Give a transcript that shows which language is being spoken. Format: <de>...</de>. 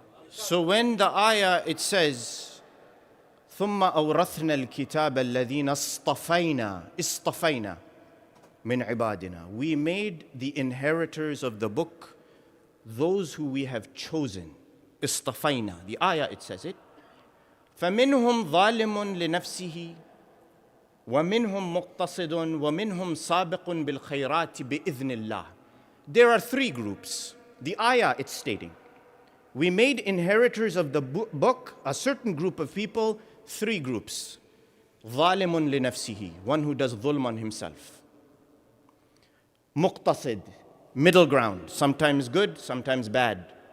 <en>So when the ayah it says</en> <ar>ثم أورثنا الكتاب الذين اصطفينا من عبادنا,</ar> <en>we made the inheritors of the book those who we have chosen. اصطفينا, the ayah it says it.</en> <ar>فمنهم ظالم لنفسه ومنهم مقتصد ومنهم سابق بالخيرات بإذن الله.</ar> <en>There are three groups. The ayah it's stating, we made inheritors of the book, a certain group of people, three groups.</en> <ar>ظالم لنفسه,</ar> <en>one who does dhulm on himself. مقتصد, middle ground, sometimes good, sometimes bad.</en>